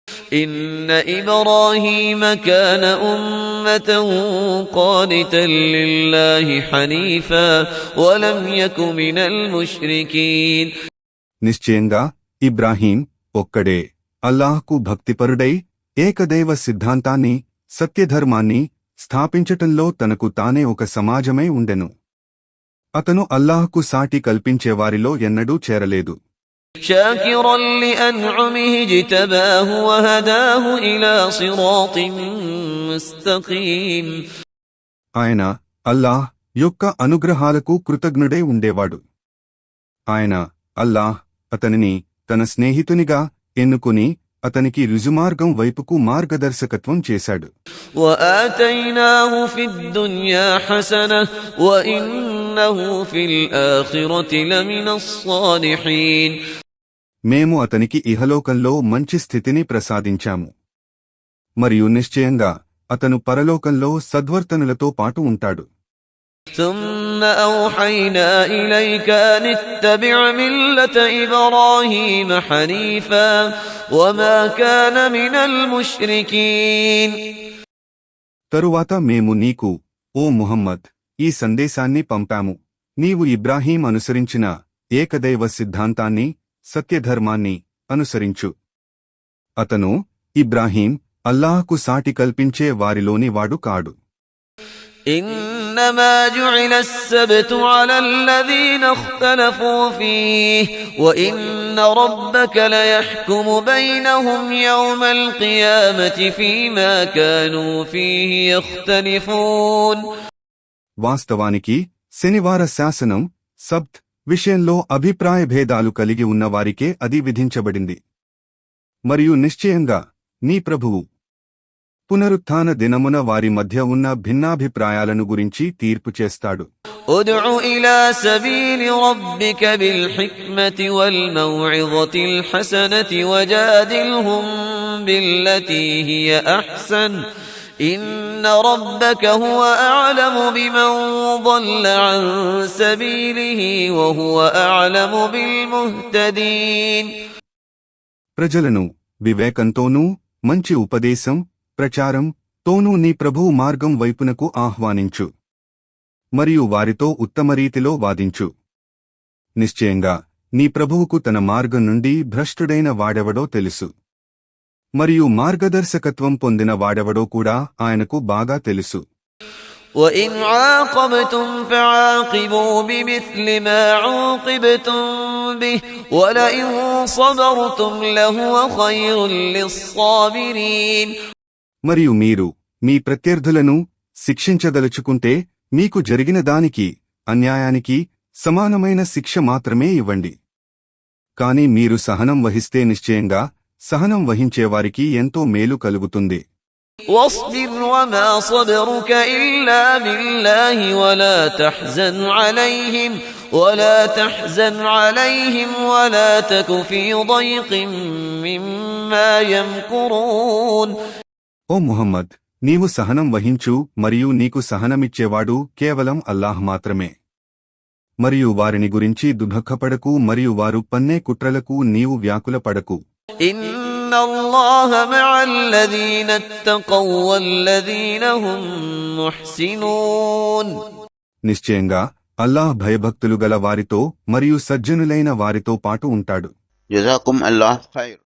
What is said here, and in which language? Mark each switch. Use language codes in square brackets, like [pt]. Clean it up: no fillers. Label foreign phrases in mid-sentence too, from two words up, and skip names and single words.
[ar] إن إبراهيم كان أمة قانتا لله حنيفا ولم يك من المشركين. [te] నిశ్చయంగా ఇబ్రాహీం ఒక్కడే అల్లాహ్కు భక్తిపరుడై ఏకదైవ సిద్ధాంతాన్ని సత్యధర్మాన్ని స్థాపించటంలో తనకు తానే ఒక సమాజమై ఉండెను. అతను అల్లాహ్కు సాటి కల్పించేవారిలో ఎన్నడూ చేరలేదు. [ar] شاكرا لأنعمه اجتباه وهداه إلى صراط مستقيم. [te] ఆయన అల్లాహ్ యొక్క అనుగ్రహాలకు కృతజ్ఞుడై ఉండేవాడు. ఆయన అల్లాహ్ అతనిని తన స్నేహితునిగా ఎన్నుకుని అతనికి రుజుమార్గం వైపుకు మార్గదర్శకత్వం చేశాడు. [ar] وآتيناه في الدنيا حسنة وإنه في الآخرة لمن الصالحين. [te] మేము అతనికి ఇహలోకంలో మంచి స్థితిని ప్రసాదించాము మరియు నిశ్చయంగా అతను పరలోకంలో సద్వర్తనులతో పాటు ఉంటాడు. [ar] ثم أوحينا إليك أن اتبع ملة إبراهيم حنيفا وما كان من المشركين. [te] తరువాత మేము నీకు ఓ ముహమ్మద్ ఈ సందేశాన్ని పంపాము, నీవు ఇబ్రాహీం అనుసరించిన ఏకదైవ సిద్ధాంతాన్ని సత్యధర్మాన్ని అనుసరించు. అతను ఇబ్రాహీం అల్లాహ్కు సాటి కల్పించే వారిలోని వాడు కాడు. [ar] إنما جعل السبت على الذين اختلفوا فيه وإن ربك ليحكم بينهم يوم القيامة فيما كانوا فيه يختلفون. [te] వాస్తవానికి శనివార శాసనం సబ్త్ విషయంలో అభిప్రాయ భేదాలు కలిగి ఉన్నవారికే అది విధించబడింది. మరియు నిశ్చయంగా నీ ప్రభువు పునరుత్థాన దినమున వారి మధ్య ఉన్న భిన్నాభిప్రాయాలను గురించి తీర్పు చేస్తాడు. [ar] ادع إلى سبيل ربك بالحكمة والموعظة الحسنة وجادلهم بالتي هي أحسن إن ربك هو أعلم بمن ضل عن سبيله وهو أعلم بالمهتدين. [te] ప్రజలను వివేకంతోనూ మంచి ఉపదేశం ప్రచారం తోనూ నీ ప్రభువు మార్గం వైపునకు ఆహ్వానించు మరియు వారితో ఉత్తమరీతిలో వాదించు. నిశ్చయంగా నీ ప్రభువుకు తన మార్గం నుండి భ్రష్టుడైన వాడెవడో తెలుసు మరియు మార్గదర్శకత్వం పొందిన వాడెవడో కూడా ఆయనకు బాగా తెలుసు. [ar] وَإِنْ عَاقَبْتُمْ فَعَاقِبُوا بِمِثْلِ مَا عُوقِبْتُمْ بِهِ وَلَئِنْ صَبَرْتُمْ لَهُوَ خَيْرٌ لِلصَّابِرِينَ. [te] మరియు మీరు మీ ప్రత్యర్థులను శిక్షించదలుచుకుంటే మీకు జరిగిన దానికి అన్యాయానికి సమానమైన శిక్ష మాత్రమే ఇవ్వండి. కాని మీరు సహనం వహిస్తే నిశ్చయంగా సహనం వహించేవారికి ఎంతో మేలు కలుగుతుంది. [ar] واصبر وما صبرك إلا بالله ولا تحزن عليهم ولا تك في ضيق مما يمكرون. [te] ఓ ముహమ్మద్, నీవు సహనం వహించు మరియు నీకు సహనమిచ్చేవాడు కేవలం అల్లాహ్ మాత్రమే. మరియు వారిని గురించి దుఃఖపడకు మరియు వారు పన్నే కుట్రలకు నీవు వ్యాకులపడకు. [ar] إن الله مع الذين اتقوا والذين هم محسنون. [te] నిశ్చయంగా అల్లాహ్ భయభక్తులు గల వారితో మరియు సజ్జనులైన వారితో పాటు ఉంటాడు. [ar] جزاكم الله خير.